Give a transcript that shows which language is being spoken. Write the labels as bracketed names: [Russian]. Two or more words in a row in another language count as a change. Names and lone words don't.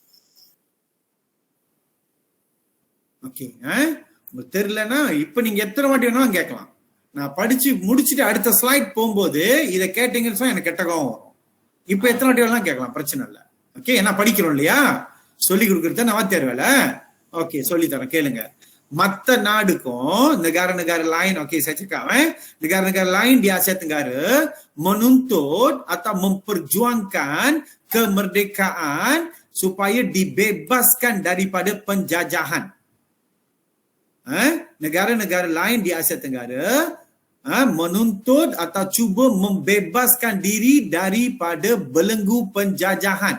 [Tamil] ஓகே, உங்களுக்கு தெரியலன்னா இப்ப நீங்க எத்தனை வாட்டி வேணாலும் கேட்கலாம். நான் படிச்சு முடிச்சுட்டு அடுத்த ஸ்லைட் போகும்போது இதை கேட்டீங்கன்னு சொன்னா எனக்கு கெட்ட கோவம் வரும். இப்ப எத்தனை வாட்டி வேணாலும் கேட்கலாம், பிரச்சனை இல்லை. ஓகே, என்ன படிக்கிறோம் இல்லையா, சொல்லி கொடுக்கறது நவாத்தியார் வேலை. ஓகே, சொல்லி தரேன் கேளுங்க. மத்த நாடுக்கும் [Malay] negara-negara lain, okey saya cakap negara-negara lain di Asia Tenggara menuntut atau memperjuangkan kemerdekaan supaya dibebaskan daripada penjajahan. Negara-negara lain di Asia Tenggara menuntut atau cuba membebaskan diri daripada belenggu penjajahan.